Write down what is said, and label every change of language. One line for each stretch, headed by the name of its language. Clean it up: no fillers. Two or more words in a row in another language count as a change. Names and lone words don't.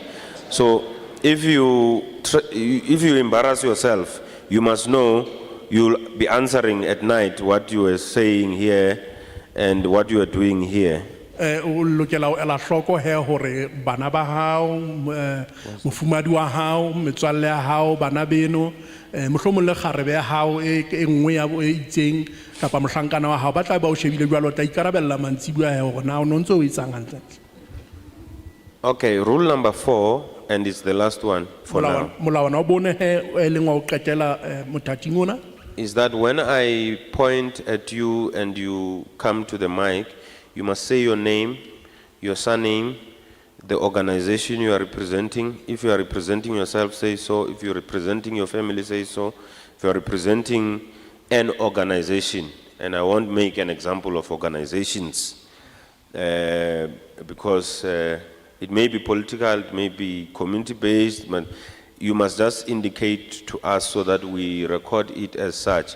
English: So if you embarrass yourself, you must know you'll be answering at night what you are saying here and what you are doing here.
Southern Sotho: O lokela ela hloko he hore bana ba hao mofumadi wa hao metswalle ya hao bana beno mohlomong le kgarebe ya hao e nngwe ya bo itseng kapa mohlankana wa hao ba tla ba o shebile jwalo tla ikarabella mantsibua he hore na o nontse o itsang hantle.
English: Okay, rule number 4, and it's the last one for now,
Southern Sotho: molawana o bone he e leng wa o qetela mothating ona
English: is that when I point at you and you come to the mic, you must say your name, your surname, the organization you are representing. If you are representing yourself, say so. If you're representing your family, say so. If you are representing an organization, and I won't make an example of organizations because it may be political, it may be community-based, but you must just indicate to us so that we record it as such.